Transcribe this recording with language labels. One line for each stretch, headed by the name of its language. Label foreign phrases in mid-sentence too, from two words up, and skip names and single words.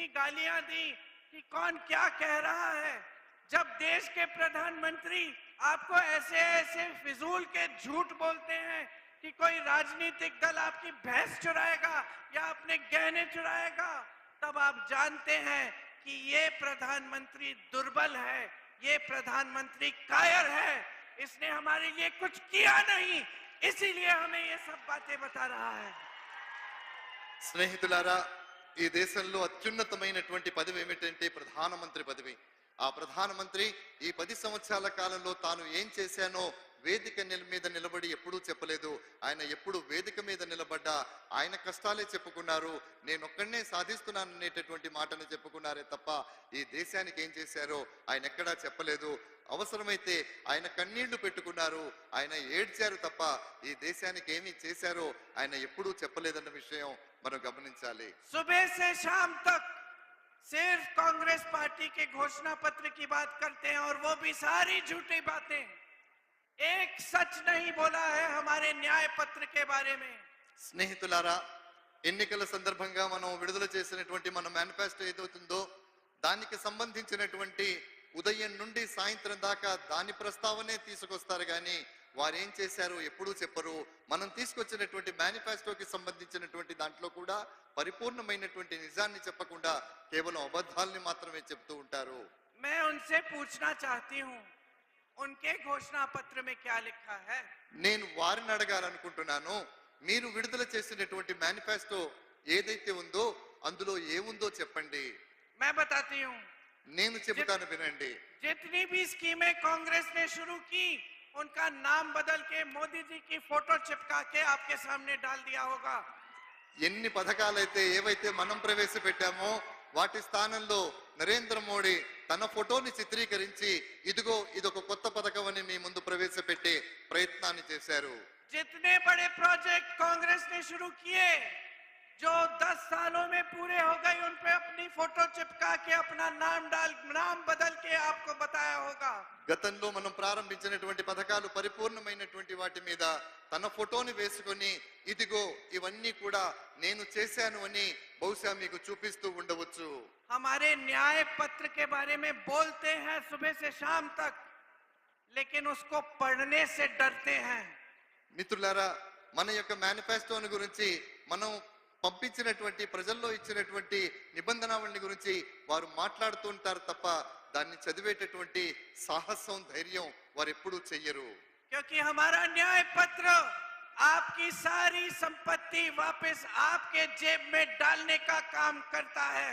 Hindi: गालियां दी, कि कौन क्या कह रहा है, जब देश के प्रधानमंत्री आपको ऐसे ऐसे फिजूल के झूठ बोलते हैं कि कोई राजनीतिक दल आपकी भैंस चुराएगा या अपने गहने चुराएगा, तब आप जानते हैं कि ये प्रधानमंत्री दुर्बल है, ये प्रधानमंत्री कायर है, इसने हमारे लिए कुछ किया नहीं, इसीलिए हमें ये सब बातें बता रहा है।
Telugu: స్నేహితులారా, ఈ దేశంలో అత్యున్నతమైనటువంటి పదవి ఏమిటంటే ప్రధానమంత్రి పదవి. ఆ ప్రధానమంత్రి ఈ 10 సంవత్సరాల కాలంలో తాను ఏం చేశానో వేదిక మీద నిలబడి ఎప్పుడూ చెప్పలేదు. ఆయన ఎప్పుడు వేదిక మీద నిలబడ్డా ఆయన కష్టాలే చెప్పుకున్నారు. నేను ఒక్కడనే సాధిస్తున్నాను అనేటటువంటి మాటను చెప్పుకున్నారే తప్ప ఈ దేశానికి ఏం చేశారో ఆయన ఎక్కడా చెప్పలేదు. అవసరమైతే ఆయన కన్నీళ్లు పెట్టుకున్నారు, ఆయన ఏడ్చారు తప్ప ఈ దేశానికి ఏమి చేశారో ఆయన ఎప్పుడూ చెప్పలేదన్న విషయం మనం గమనించాలి.
Hindi: सुबह से शाम तक सिर्फ कांग्रेस पार्टी के घोषणा पत्र की बात करते हैं और वो भी सारी झूठी बातें। एक सच नहीं बोला है हमारे न्याय पत्र के बारे में।
Telugu: స్నేహితులారా, ఎన్నికల సందర్భంగా మనం విడుదల చేసినటువంటి మన మేనిఫెస్టో ఏదవుతుందో దానికి సంబంధించినటువంటి ఉదయం నుండి సాయంత్రం దాకా దాని ప్రస్తావనే తీసుకొస్తారు కానీ వారేం చేశారో ఎప్పుడూ చెప్పరు. మనం తీసుకొచ్చినటువంటి మేనిఫెస్టోకి సంబంధించినటువంటి దాంట్లో కూడా పరిపూర్ణమైనటువంటి నిజాన్ని చెప్పకుండా కేవలం అబద్ధాలని మాత్రమే చెప్తూ ఉంటారు.
Hindi: मैं उनसे पूछना चाहती हूँ, उनके घोषणा पत्र में क्या लिखा है?
Telugu: నేను వారిని అడగాలనుకుంటున్నాను, మీరు విడుదల చేసినటువంటి మేనిఫెస్టో ఏదైతే ఉందో అందులో ఏముందో చెప్పండి.
Hindi: मैं बताती हूँ,
Telugu: నేను చెబుతాను, వినండి.
Hindi: जितनी भी स्कीमें कांग्रेस ने शुरू की उनका नाम बदल के मोदी जी की फोटो चिपका के आपके सामने डाल दिया होगा।
Telugu: ఎన్ని పథకాలైతే ఏవైతే మనం ప్రవేశపెట్టామో వాటి స్థానంలో నరేంద్ర మోడీ తన ఫోటోని చిత్రీకరించి ఇదిగో ఇదొక కొత్త పథకం అని మీ ముందు ప్రవేశపెట్టే ప్రయత్నాన్ని చేశారు.
Hindi: जितने बड़े प्रोजेक्ट कांग्रेस ने शुरू किए जो 10 सालों में पूरे हो गए उन पे अपनी फोटो चिपका के अपना नाम बदल के आपको बताया होगा।
Telugu: గతంలో మనం ప్రారంభించినటువంటి పథకాలు పరిపూర్ణమైనటువంటి వాటి మీద తన ఫోటోని వేసుకొని ఇదిగో ఇవన్నీ కూడా నేను చేశాను అని బహుశా మీకు చూపిస్తూ ఉండవచ్చు.
Hindi: हमारे न्याय पत्र के बारे में बोलते हैं सुबह से शाम तक, लेकिन उसको पढ़ने से डरते हैं।
Telugu: మిత్రులారా, మన యొక్క మేనిఫెస్టోని గురించి మనం పంపించినటువంటి ప్రజల్లో ఇచ్చినటువంటి నిబంధనావళిని గురించి వారు మాట్లాడుతూ ఉంటారు తప్ప దాన్ని చదివేటటువంటి సాహసం ధైర్యం వారు ఎప్పుడూ చెయ్యరు.
Hindi: क्योंकि हमारा न्याय पत्र आपकी सारी संपत्ति वापस आपके जेब में डालने का काम करता है।